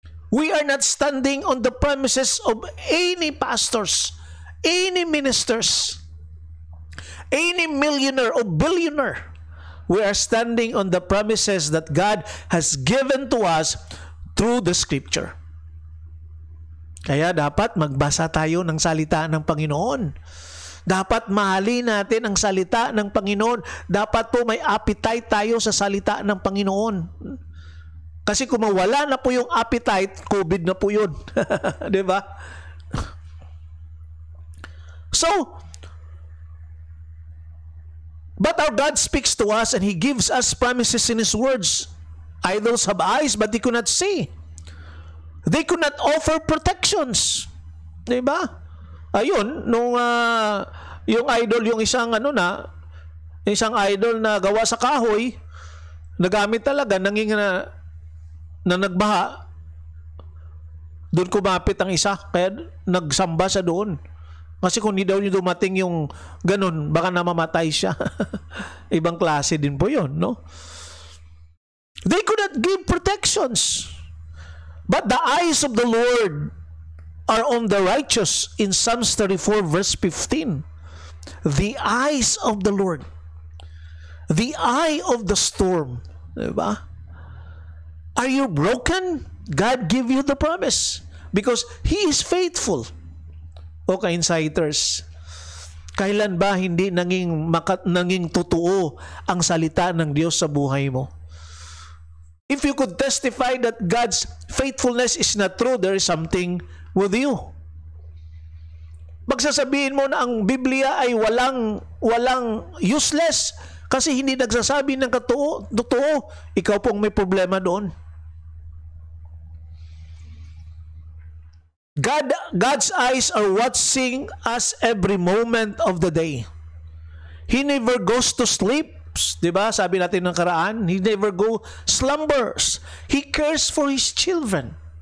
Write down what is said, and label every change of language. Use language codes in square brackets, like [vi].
[en] We are not standing on the promises of any pastors, any ministers, any millionaire or billionaire. We are standing on the promises that God has given to us through the Scripture. [tl] Kaya dapat magbasa tayo ng salita ng Panginoon. Dapat mahalin natin ang salita ng Panginoon. Dapat po may appetite tayo sa salita ng Panginoon. Kasi kung mawala na po yung appetite, COVID na po yun. Diba? [en] So, but our God speaks to us and He gives us promises in His words. Idols have eyes, but they could not see. They could not offer protections. [tl] Diba? Ayun, nung yung idol, yung isang idol na gawa sa kahoy, nagamit talaga, na nagbaha, doon kumapit ang isa, kaya nagsamba siya doon. Kasi kung hindi daw niyo dumating yung ganun, baka namamatay siya. Ibang klase din po yun, no? [en] They could not give protections. But the eyes of the Lord are on the righteous in Psalms 34 verse 15. The eyes of the Lord. The eye of the storm. [tl] Diba? [en] Are you broken? God give you the promise. Because He is faithful. [tl] O ka-insighters, kailan ba hindi naging totoo ang salita ng Diyos sa buhay mo? [en] If you could testify that God's faithfulness is not true, there is something with you. [tl] Magsasabihin mo na ang Biblia ay walang useless kasi hindi nagsasabi ng totoo, ikaw pong may problema doon. [en] God's eyes are watching us every moment of the day. He never goes to sleep. [tl] Diba? Sabi natin ng karaan, [en] He never go slumbers. He cares for His children.